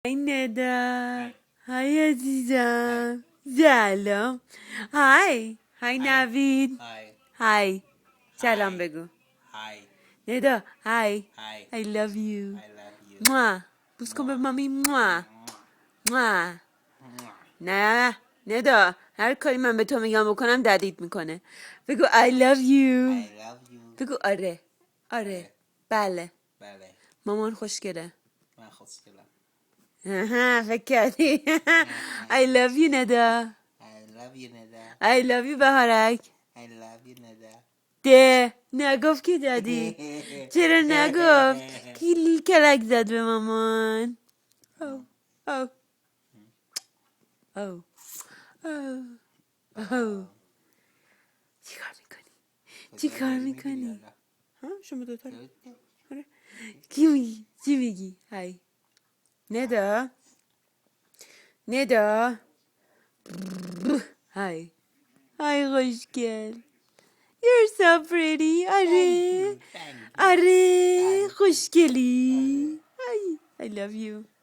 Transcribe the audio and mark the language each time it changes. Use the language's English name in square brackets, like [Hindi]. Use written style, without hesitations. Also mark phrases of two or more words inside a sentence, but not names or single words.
[Persian] های ندا، های عزیزم، سلام. های نوید، [English] Hi. [Persian] های سلام [English] Hi. [Persian] بگو. [English] Hi. [Persian] ندا های [English] Hi. I love you. I love you. [Persian] موah. بوس کن به مامی. موah. موah. Mwah. نه ندا، هر کاری من به تو میگم بکنم ددیت میکنه. بگو [English] I love you. I love you. [Persian] بگو آره آره. بله بله. مامان خوشگله. من خوشگلم. فکر کردی [English] I love you ندا. I love you ندا. I love you بهارک. I love you ندا. [Persian] ده نگفت که دادی. چرا نگفت؟ کی کلک زد به مامان. او او او او چیکار میکنی؟ چیکار میکنی؟ ها شما دوتا رو آره. کی میگی؟ چی میگی؟ های ندا ندا های های خوشگل. [English] You're so pretty. آره Thank you. [Persian] آره خوشگلی. [English] I love you.